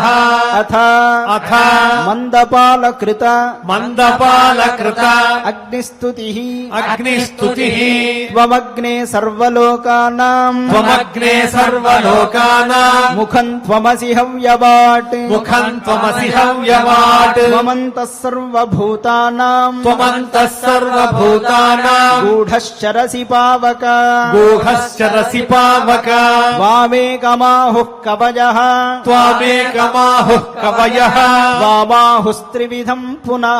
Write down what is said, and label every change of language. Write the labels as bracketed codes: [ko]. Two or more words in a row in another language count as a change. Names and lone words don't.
[sa] अथ అథ मन्दपालकृत మందపాలకృత अग्निस्तुतिः అగ్నిస్తుతిః त्वमग्ने सर्वलोकानाम् త్వమగ్నే సర్వలోకానాం मुखम् त्वमसि हव्यवाट् ముఖం త్వమసి హవ్యవాట్ त्वमन्तः सर्वभूतानाम् త్వమంతః సర్వభూతానాం गूढश्चरसि पावक గూఢశ్చరసి పావక वामेकमाहुः कवयः త్వామేకమాహుః కవయః वामाहुस्त्रिविधम् पुनः